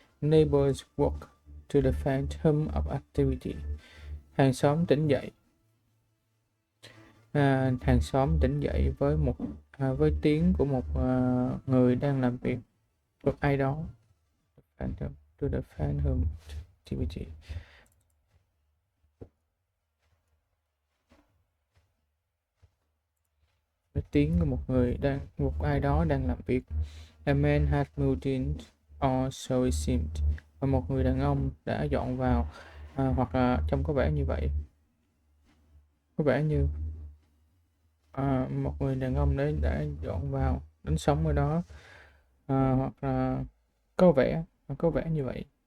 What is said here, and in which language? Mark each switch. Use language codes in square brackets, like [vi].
[en] Neighbors woke to the faint hum of activity. [vi] Hàng xóm tỉnh dậy. Hàng xóm tỉnh dậy với tiếng của một người đang làm việc, của ai đó. [en] To the faint hum activity. [vi] Với tiếng của một ai đó đang làm việc. [en] A man had moved in, or so it seemed. [vi] Và một người đàn ông đã dọn vào, hoặc là trông có vẻ như vậy. Có vẻ như một người đàn ông đấy đã dọn vào, đến sống ở đó, hoặc là có vẻ như vậy.